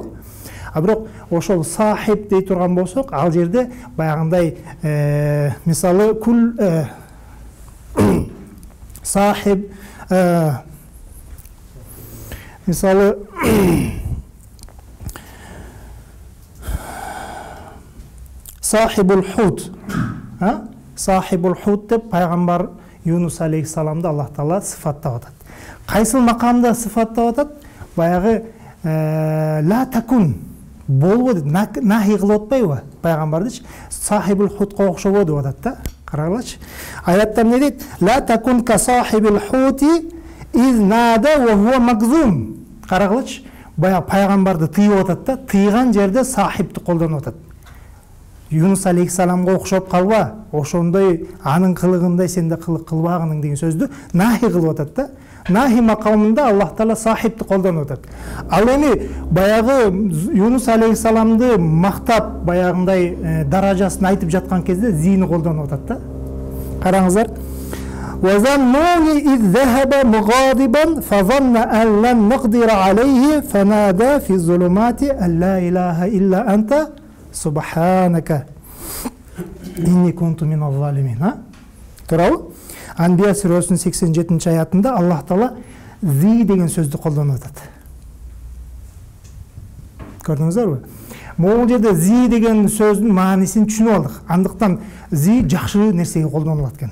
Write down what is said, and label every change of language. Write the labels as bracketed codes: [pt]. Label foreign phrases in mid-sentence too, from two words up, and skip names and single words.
[ky] Бирок ошол сахиб дей турган болсок, ал жерде баягындай мисалы кул сахиб мисалы [ar] صاحب الحوت صاحب الحوت [ky] деп пайгамбар Юнус алейхиссаламды Аллах Таала сыфаттап атат. Кайсыл макамда сыфаттап атат? Баягы [ar] لا تكن [ky] болбоду, нахи кылып атпайбы пайгамбардычы? Сахибул хутка окшобо деп атат да. Карагылачы. Аятта эмне дейт? [ar] لا تكن كصاحب الحوت إذ نادى وهو مكظوم. [ky] Карагылачы. Бая пайгамбарды тыйып атат да, тыйган жерде сахибти колдонуп атат. Юнус алейхиссаламга окшоп калба, ошондой анын кылыгындай сен да кылык кылбагының деген сөздү нахи кылып атат да. Нахи макамында Аллах Таала сахибти колдонуп атат. Ал эми баягы Юнус алейхиссаламды мактап баягындай даражасын айтып жаткан кезде зини колдонуп атат да. Караңыздар. [ar] وَظَنُّونِ إِذْ ذَهَبَ مُغَاضِبًا فَظَنَّ أَنْ لَنْ نَقْدِرَ عَلَيْهِ فَنَادَى فِي الظُّلُمَاتِ أَنْ لَا إِلَهَ إِلَّا أَنْتَ سُبْحَانَكَ إِنِّي كُنْتُ مِنَ الظَّالِمِينَ. [ky] Турабы? Анбия сүрөсүнүн 87 аятында Аллах Таала зи деген сөздү колдонуп атат. Көрдүңүздөрбү? Могул жерде зи деген сөздүн маанисин түшүнүп алдык. Андыктан зи жакшы нерсеге колдонулат экен.